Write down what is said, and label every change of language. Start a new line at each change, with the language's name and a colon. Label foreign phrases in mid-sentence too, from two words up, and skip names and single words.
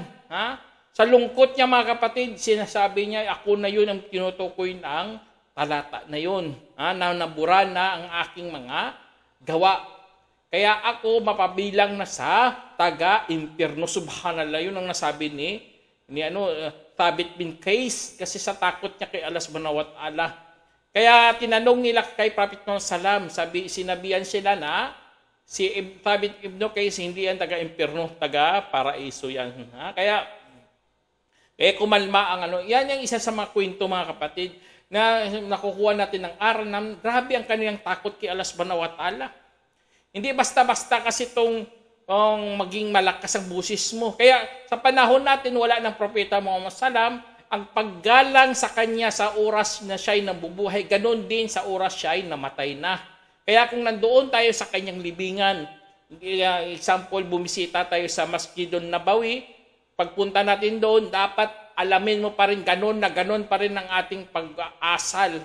Filipino: Sa lungkot niya, mga kapatid, sinasabi niya, ako na yun ang tinutukoy ng talata na yun. Na nabura na ang aking mga gawa. Kaya ako mapabilang na sa taga-impyerno. Subhanallah, yun ang nasabi ni Thabit bin Qais, kasi sa takot niya kay Allah
Arabic: سبحانه وتعالى.
Filipino: Kaya tinanong nila kay Prophet Muhammad Salam, sinabihan sila na si Thabit ibn Qais hindi yan taga-impyerno, taga-paraiso yan. Kaya kumalma ang yan yung isa sa mga kwento, mga kapatid, na nakukuha natin ng aral na grabe ang kanilang takot kay Allah
Arabic: سبحانه وتعالى.
Filipino: Hindi basta-basta kasi itong maging malakas ang busis mo. Kaya sa panahon natin, wala ng Propeta Muhammad Salam, ang paggalang sa kanya sa oras na siya'y nabubuhay, ganun din sa oras siya'y namatay na. Kaya kung nandoon tayo sa kanyang libingan, example, bumisita tayo sa Masjidun Nabawi, pagpunta natin doon, dapat alamin mo pa rin ganun pa rin ang ating pag-asal.